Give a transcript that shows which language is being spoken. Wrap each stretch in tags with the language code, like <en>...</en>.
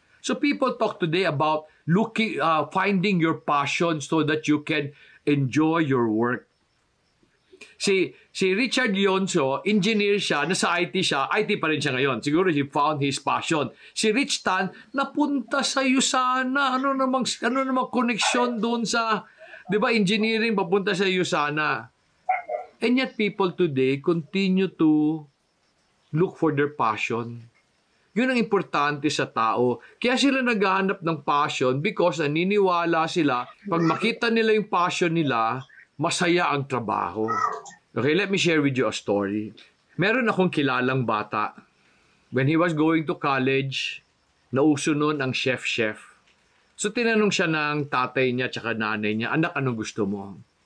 <en>So people talk today about finding your passion so that you can enjoy your work.</en> <tl>Si Richard Lyonzo, engineer siya, nasa IT siya, IT pa rin siya ngayon. Siguro</tl> <en>he found his passion.</en> <tl>Si Rich Tan, napunta sa USANA. Ano namang connection doon sa, di ba, engineering, papunta sa USANA.</tl> <en>And yet people today continue to look for their passion.</en> <tl>Yun ang importante sa tao. Kaya sila naghahanap ng passion because naniniwala sila, pag makita nila yung passion nila, masaya ang trabaho.</tl> <en>Okay, let me share with you a story.</en> <tl>Meron akong kilalang bata.</tl> <en>When he was going to college,</en> <tl>nauso noon ang chef-chef. So tinanong siya ng tatay niya at nanay niya, anak, anong gusto mo?</tl>